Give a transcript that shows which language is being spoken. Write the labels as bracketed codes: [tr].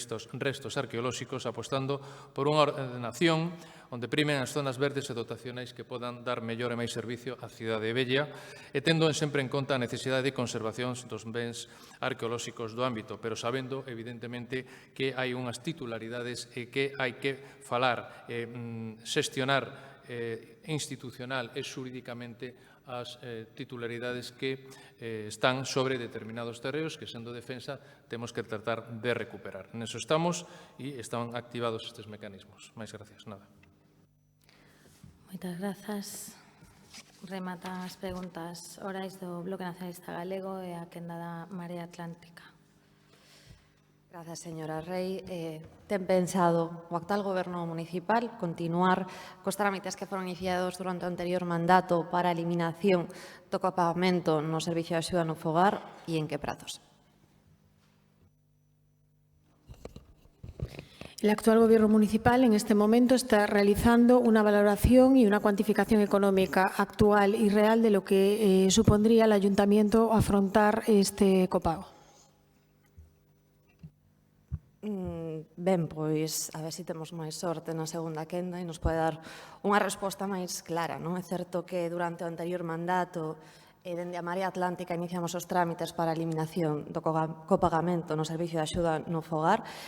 [gl] previstos restos arqueolóxicos, apostando por unha ordenación onde primen as zonas verdes e dotacionais que podan dar mellor e máis servicio á cidade vella e tendo sempre en conta a necesidade de conservación dos bens arqueolóxicos do ámbito, pero sabendo, evidentemente, que hai unhas titularidades e que hai que falar e xestionar institucional e xurídicamente as titularidades que están sobre determinados terreos que, sendo defensa, temos que tratar de recuperar. Neso estamos e están activados estes mecanismos. Máis gracias, nada. Moitas grazas. Rematan as preguntas orais do Bloque Nacionalista Galego e a quenda da Marea Atlántica. Grazas, señora Rei. Ten pensado o actual Goberno municipal continuar cos trámites que foron iniciados durante o anterior mandato para a eliminación do copagamento no Servicio de Axuda no Fogar e en que prazos? [es] El actual Gobierno municipal en este momento está realizando una valoración y una cuantificación económica actual y real de lo que supondría el Ayuntamiento afrontar este copago. [gl] Ben, pois, a ver se temos máis sorte na segunda quenda e nos pode dar unha resposta máis clara, non? É certo que durante o anterior mandato dende a Marea Atlántica iniciamos os trámites para a eliminación do copagamento no Servicio de Axuda no Fogar.